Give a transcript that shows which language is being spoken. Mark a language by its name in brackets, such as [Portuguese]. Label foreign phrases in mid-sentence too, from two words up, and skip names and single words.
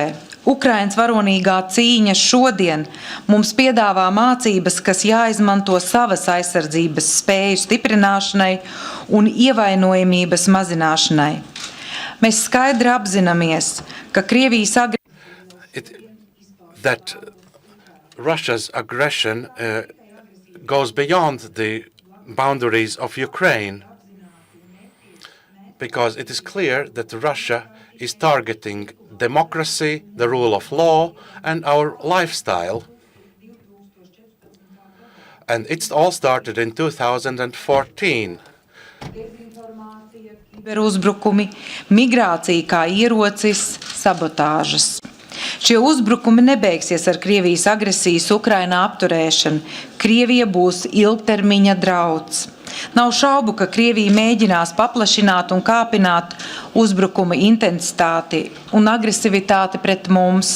[Latvian] Ukrainas varonīgā cīņa šodien mums piedāvā mācības, kas jāizmanto savas aizsardzības spēju stiprināšanai un ievainojamības mazināšanai. Mēs skaidri apzināmies, ka Krievijas [English] that Russia's aggression goes beyond the boundaries of Ukraine, because it is clear that Russia is targeting democracy, the rule of law, and our lifestyle. And it all started in 2014. [Latvian] Uzbrukumi, migrācija kā ierocis, sabotāžas. Šie uzbrukumi nebeigsies ar Krievijas agresijas Ukrainā apturēšanu. Krievija būs ilgtermiņa drauds. Nav šaubu, ka Krievija mēģinās paplašināt un kāpināt uzbrukuma intensitāti un agresivitāti pret mums.